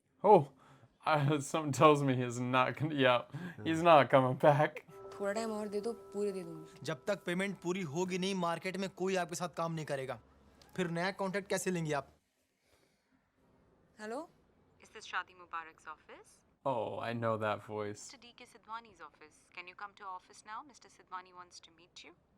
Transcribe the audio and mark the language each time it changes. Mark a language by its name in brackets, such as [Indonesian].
[English] Oh, something tells me he's not gonna. Yeah, he's not coming back. [Hindi] थोड़ा time और दे दो, पूरे दे दूंगी। जब तक पेमेंट पूरी होगी नहीं, मार्केट में कोई आपके साथ काम नहीं करेगा। फिर नया कॉन्ट्रैक्ट कैसे लेंगे आप? Hello, [English] Is this Shadi Mubarak's office? Oh, I know that voice. Mr. D.K. Sidwani's office. Can you come to office now? Mr. Sidwani wants to meet you.